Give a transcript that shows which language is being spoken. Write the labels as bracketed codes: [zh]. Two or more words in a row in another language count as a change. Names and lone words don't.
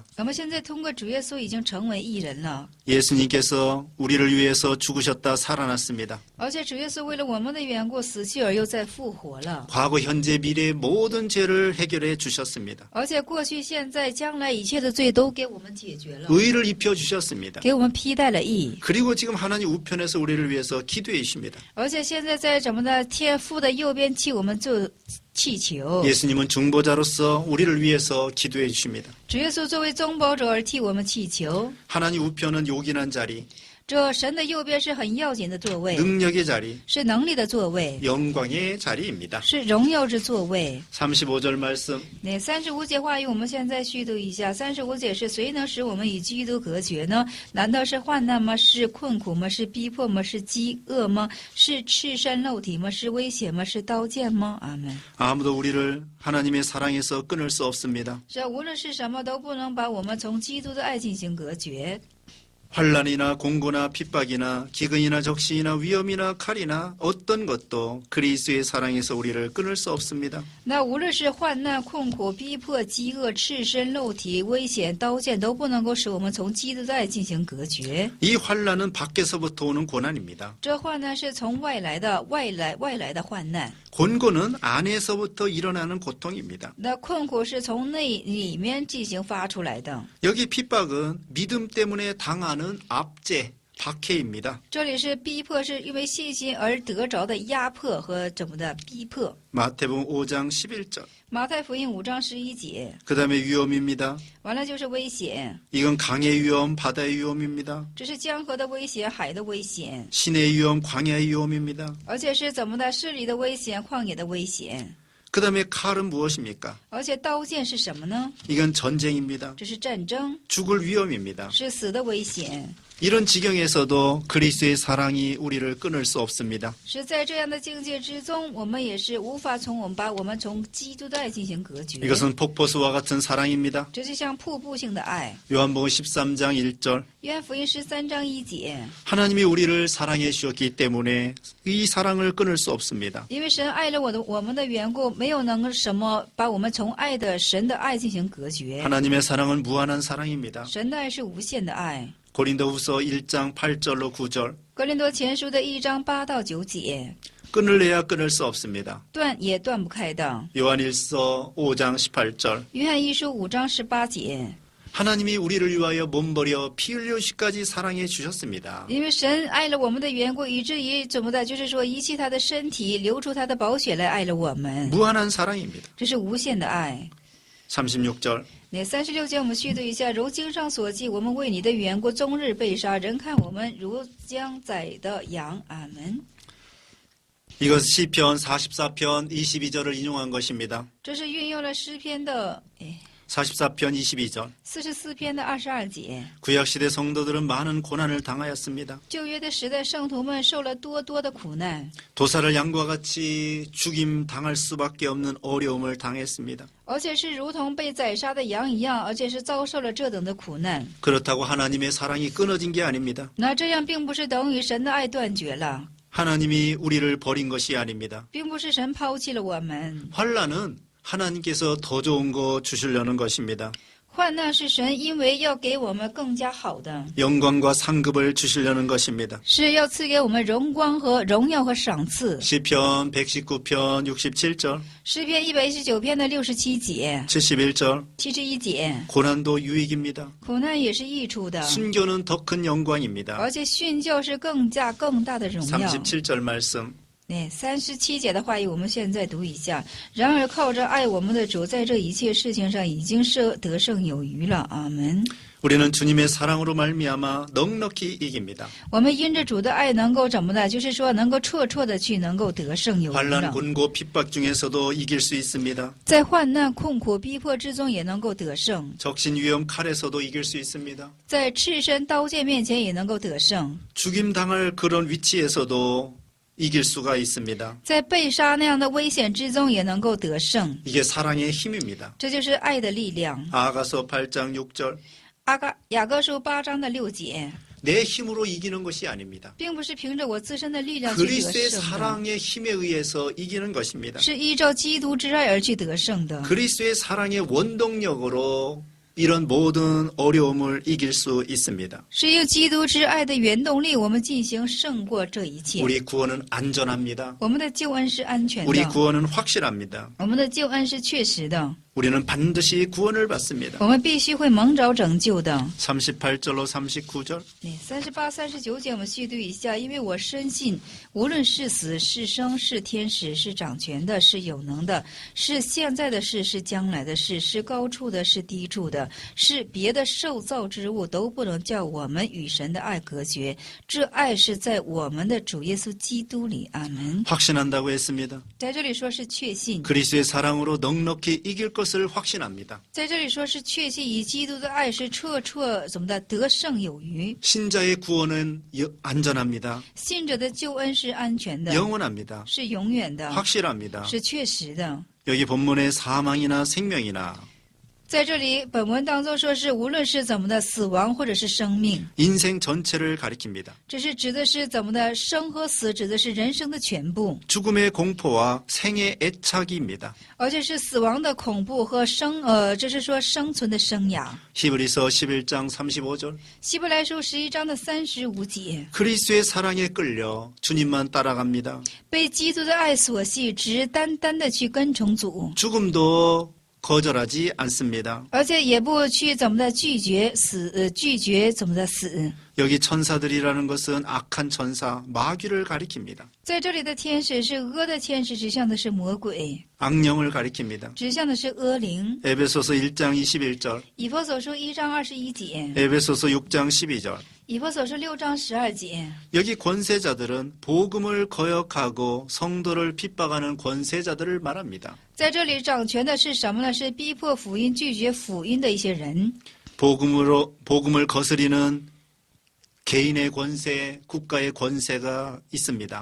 [zh] 我们现在通过主耶稣已经成为义人了， [ko] 예수님께서 우리를 위해서 죽으셨다 살아났습니다. [zh] 而且主耶稣为了我们的缘故死去而又再复活了， [ko] 과거, 현재, 미래의 모든 죄를 해결해 주셨습니다. [zh] 而且过去、现在、将来一切的罪都给我们解决了， [ko] 의의를 입혀 주셨습니다. [zh] 给我们披戴了义。 [ko] 그리고 지금 하나님 우편에서 우리를 위해서 기도해 주십니다. [zh] 而且现在在什么呢？天父的右边替我们做祈求。 [ko] 예수님은 중보자로서 우리를 위해서 기도해 주십니다. [zh] 主耶稣作为中保者而替我们祈求。 [ko] 하나님 우편은 요긴한 자리, [zh] 这神的右边是很要紧的座位， [ko] 능력의 자리, [zh] 是能力的座位， [ko] 영광의 자리입니다. [zh] 是荣耀之座位。 [ko] 35절 말씀. [zh] 那35节话语，我们现在续读一下。35节是谁能使我们与基督隔绝呢？难道是患难吗？是困苦吗？是逼迫吗？是饥饿吗？是赤身露体吗？是危险吗？是刀剑吗？阿门。 [ko] 아무도 우리를 하나님의 사랑에서 끊을 수 없습니다. [zh] 这无论是什么，都不能把我们从基督的爱进行隔绝。 [ko] 환난이나 공고나 핍박이나 기근이나 적신이나 위험이나 칼이나 어떤 것도 그리스도의 사랑에서 우리를 끊을 수 없습니다. [zh] 那无论是患难、困苦、逼迫、饥饿、赤身、肉体、危险、刀剑，都不能够使我们从基督的爱进行隔绝。 [ko] 이 환난은 밖에서부터 오는 고난입니다. [zh] 这患难是从外来的外来的患难， [ko] 곤고는 안에서부터 일어나는 고통입니다. [zh] 那困苦是从里面进行发出来的。 [ko] 여기 핍박은 믿음 때문에 당하는 압제, 박해입니다. [zh] 这里是逼迫，是因为信心而得着的压迫和怎么的逼迫。 [ko] 마태복음 5장 11절. [zh] 马太福音5章11节， [ko] 그 다음에 위험입니다. [zh] 完了就是危险， [ko] 이건 강의 위험, 바다의 위험입니다. [zh] 这是江河的危险、海的危险， [ko] 신의 위험, 광야의 위험입니다. [zh] 而且是怎么的市里的危险、旷野的危险。 [ko] 그 다음에 칼은 무엇입니까? [zh] 而且刀剑是什么呢？ [ko] 이건 전쟁입니다. [zh] 这是战争， [ko] 죽을 위험입니다. [zh] 是死的危险。 [ko] 이런 지경에서도 그리스도의 사랑이 우리를 끊을 수 없습니다. [zh] 是在这样的境界之中，我们也是无法把我们从基督的爱进行隔绝。 [ko] 이것은 폭포수와 같은 사랑입니다. [zh] 这就像瀑布性的爱。 [ko] 요한복음 13장 1절. [zh] 约翰福音13章1节， [ko] 하나님이 우리를 사랑해 주셨기 때문에 이 사랑을 끊을 수 없습니다. [zh] 因为神爱了我们的缘故，没有能够什么把我们从神的爱进行隔绝。 [ko] 하나님의 사랑은 무한한 사랑입니다. [zh] 神的爱是无限的爱。 [ko] 고린도후서 1장 8절로 9절. [zh] 哥林多前书的1章8到9节， [ko] 끊을래야 끊을 수 없습니다. [zh] 断也断不开的。 [ko] 요한일서 5장 18절. [zh] 约翰一书5章18节， [ko] 하나님이 우리를 위하여 몸버려 피 흘려시까지 사랑해 주셨습니다. [zh] 因为神爱了我们的缘故，以至于怎么的，就是说遗弃他的身体，流出他的宝血来爱了我们， [ko] 무한한 사랑입니다. [zh] 这是无限的爱。 [ko] 36절. [zh] 那36节我们续读一下，如经上所记，我们为你的缘故终日被杀，人看我们如将宰的羊。阿门。 [ko] 이것 시편 44편 22절을 인용한 것입니다. [zh] 这是运用了诗篇的 [ko] 44편 22절. [zh] 44 篇的22节。 [ko] 구약시대 성도들은 많은 고난을 당하였습니다. [zh] 旧约的时代，圣徒们受了多多的苦难， [ko] 도사를 양과 같이 죽임 당할 수밖에 없는 어려움을 당했습니다. [zh] 而且是如同被宰杀的羊一样，而且是遭受了这等的苦难。 [ko] 그렇다고 하나님의 사랑이 끊어진 게 아닙니다. [zh] 那这样并不是等于神的爱断绝了， [ko] 하나님이 우리를 버린 것이 아닙니다. [zh] 并不是神抛弃了我们。 [ko] 환난은 하나님께서 더 좋은 거 주시려는 것입니다. [zh] 患难是神因为要给我们更加好的， [ko] 영광과 상급을 주시려는 것입니다. [zh] 是要赐给我们荣光和荣耀和赏赐。 [ko] 시편 119편 67절, [zh] 诗篇119篇的67节、 [ko] 71절. [zh] 71节， [ko] 고난도 유익입니다. [zh] 苦难也是益处的， [ko] 순교는 더 큰 영광입니다. [zh] 而且训教是更大的荣耀。 [ko] 37절 말씀. [zh] 37 节的话语，我们现在读一下。然而靠着爱我们的主，在这一切事情上已经是得胜有余了。阿门。 [ko] 우리는 주님의 사랑으로 말미암아 넉넉히 이깁니다. [zh] 我们因着主的爱能够怎么呢？就是说能够绰的去能够得胜有余 [ko] 환난, [zh] 了。 [ko] 곤고, 핍박 중에서도 이길 수 있습니다. [zh] 在患难、困苦、逼迫之中也能够得胜， [ko] 적신, 위험, 칼에서도 이길 수 있습니다. [zh] 在赤身刀剑面前也能够得胜， [ko] 죽임 당할 그런 위치에서도 이길 수가 있습니다. [zh] 在被杀那样的危险之中也能够得胜。 [ko] 이게 사랑의 힘입니다. [zh] 这就是爱的力量。 [ko] 아가서 8장 6절. [zh] 雅各书8章的6节， [ko] 내 힘으로 이기는 것이 아닙니다. [zh] 并不是凭着我自身的力量去得 [ko] 그리스도의 [zh] 胜的， [ko] 사랑의 힘에 의해서 이기는 것입니다. [zh] 是依照基督之爱而去得胜的。 [ko] 그리스도의 사랑의 원동력으로 이런 모든 어려움을 이길 수 있습니다. [zh] 是用基督之爱的原动力，我们进行胜过这一切。 [ko] 우리 구원은 안전합니다. [zh] 我们的救恩是安全 [ko] 우리 [zh] 的， [ko] 구원은 확실합니다. [zh] 我们的救恩是确实的， [ko] 우리는 반드시 구원을 받습니다. [zh] 我们必须会蒙着拯救的。 [ko] 38절로 39절. [zh] 38、39 节我们细读一下，因为我深信，无论是死是生，是天使，是掌权的，是有能的，是现在的事，是将来的事，是高处的，是低处的，是别的受造之物，都不能叫我们与神的爱隔绝。这爱是在我们的主耶稣基督里。阿门。 [ko] 확신한다고 했습니다. [zh] 在这里说是确信， [ko] 그리스도의 사랑으로 넉넉히 이길 것을 확신합니다. [zh] 在这里说是确信，以基督的爱是怎么的得胜有余。 [ko] 신자의 구원은 안전합니다. [zh] 信者的救恩是安全的， [ko] 영원합니다. [zh] 是永远的， [ko] 확실합니다. [zh] 是确实的。 [ko] 여기 본문의 사망이나 생명이나 [zh] 在这里，本文当中说是无论是怎么的死亡或者是生命， [ko] 인생 전체를 가리킵니다. [zh] 这是指的是怎么的生和死，指的是人生的全部， [ko] 죽음의 공포와 생의 애착입니다. [zh] 而且是死亡的恐怖和这是说生存的生涯。 [ko] 히브리서 11장 35절. [zh] 希伯来书11章的35节， [ko] 그리스도의 사랑에 끌려 주님만 따라갑니다. [zh] 被基督的爱所系，只单单的去跟从主， [ko] 죽음도 거절하지 않습니다. [zh] 而且也不去怎么的拒绝死，拒绝怎么的死。 [ko] 여기 천사들이라는 것은 악한 천사, 마귀를 가리킵니다. [zh] 在这里的天使是恶的天使，指向的是魔鬼， [ko] 악령을 가리킵니다. [zh] 指向的是恶灵。 [ko] 에베소서 1장 21절, [zh] 以弗所书1章21节， [ko] 에베소서 6장 12절. [zh] 以弗所书6章12节。 [ko] 여기 권세자들은 복음을 거역하고 성도를 핍박하는 권세자들을 말합니다. [zh] 在这里掌权的是什么呢？是逼迫福音、拒绝福音的一些人。 [ko] 복음을 거스리는 개인의 권세, 국가의 권세가 있습니다.